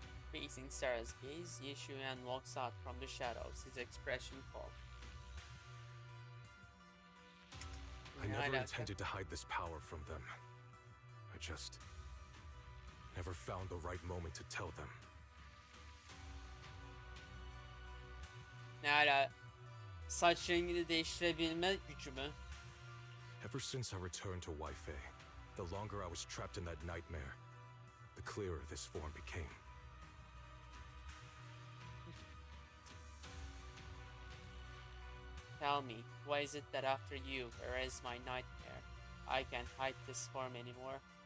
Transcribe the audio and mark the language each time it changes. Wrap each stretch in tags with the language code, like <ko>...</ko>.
<en>Facing Sarah's gaze, Yishuyan walks out from the shadows, his expression calm. I never intended to hide this power from them. I just never found the right moment to tell them.</en> <tr>Ne ala saç rengini değiştirebilme gücü mü?</tr> <en>Ever since I returned to Wifei, the longer I was trapped in that nightmare, the clearer this form became. Tell me, why is it that after you erased my nightmare, I can't hide this form anymore?</en>